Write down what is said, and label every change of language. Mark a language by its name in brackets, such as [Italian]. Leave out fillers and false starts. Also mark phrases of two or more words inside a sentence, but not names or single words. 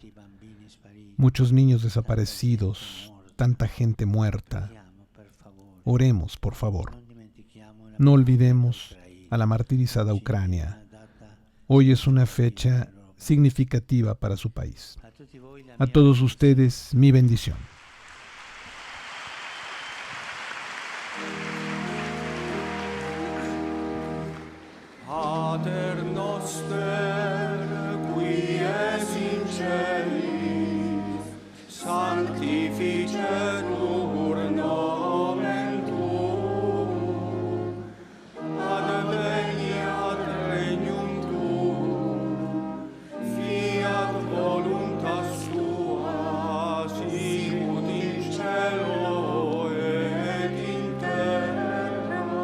[Spanish] Muchos niños desaparecidos, tanta gente muerta. Oremos, por favor. No olvidemos a la martirizada Ucrania. Hoy es una fecha significativa para su país. A todos ustedes, mi bendición. [Latin] Pater noster, qui es in celis, sanctificetur nomen tuum, adveniat regnum tuum, fiat voluntas tua, sicut in cielo et in terra.